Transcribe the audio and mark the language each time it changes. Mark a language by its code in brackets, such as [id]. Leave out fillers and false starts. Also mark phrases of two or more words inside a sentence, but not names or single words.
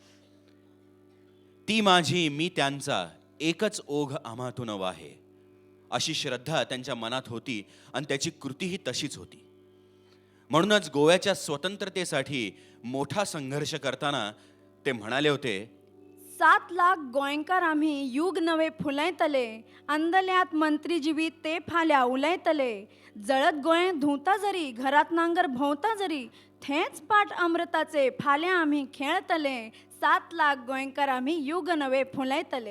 [mr] ती माझी, मी त्यांचा, एकच ओघ आम्हातून वाहे, अशी श्रद्धा त्यांच्या मनात होती आणि त्याची कृतीही तशीच होती. म्हणूनच गोव्याच्या स्वतंत्रतेसाठी मोठा संघर्ष करताना ते म्हणाले होते, [kok] 7 लाख गोंयकार आम्ही युग नवे फुलयतले, अंदल्यात मंत्री जिवी ते फाल्या उलयतले, जळत गोंय धुता जरी, घरात नांगर भोवता जरी, थेच पाठ अमृताचे फाल्या आम्ही खेळतले, 7 लाख गोंयकार आम्ही युग नवे फुलयतले.